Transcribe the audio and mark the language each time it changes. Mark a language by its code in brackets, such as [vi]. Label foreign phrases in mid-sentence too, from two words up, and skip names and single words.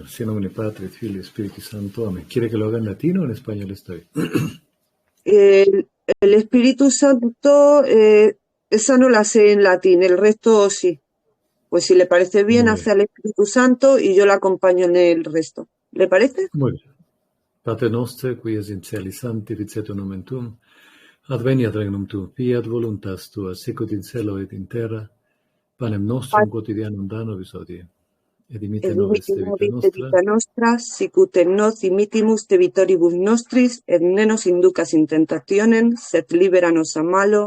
[es] En nombre Padre, Hijo y Espíritu Santo. Amén. ¿Quiere que lo haga en latín o en español? Está bien. El Espíritu Santo, esa no la sé en latín, el resto sí. Pues si le parece bien, Muy hace bien, al Espíritu Santo y yo la acompaño en el resto. ¿Le parece? muy bien. [la] Pater noster, qui es in celis sanctificetur nomen tuum, adveniat regnum tuum, fiat voluntas tua, sicut in cielo et in terra. Panem nostrum quotidianum da nobis hodie, et dimitte nobis Dimitti debita nobis de nostra, vita nostra, sicut et nos dimittimus debitoribus nostris, et ne nos inducas in tentationem, sed libera nos a malo.